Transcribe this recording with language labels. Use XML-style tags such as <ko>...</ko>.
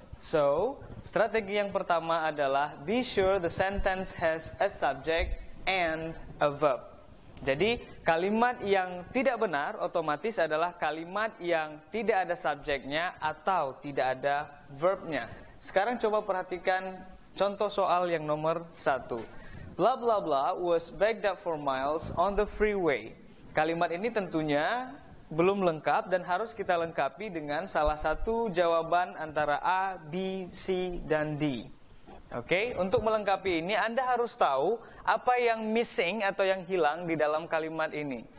<en>So,</en> <id>strategi yang pertama adalah</id> <en>be sure the sentence has a subject and a verb.</en> <id>Jadi, kalimat yang tidak benar otomatis adalah kalimat yang tidak ada subjeknya atau tidak ada verbnya. Sekarang coba perhatikan contoh soal yang nomor 1.</id> <en>Blah blah blah was backed up for miles on the freeway.</en> <id>Kalimat ini tentunya belum lengkap dan harus kita lengkapi dengan salah satu jawaban antara A, B, C, dan D. Oke, untuk melengkapi ini Anda harus tahu apa yang missing atau yang hilang di dalam kalimat ini.</id>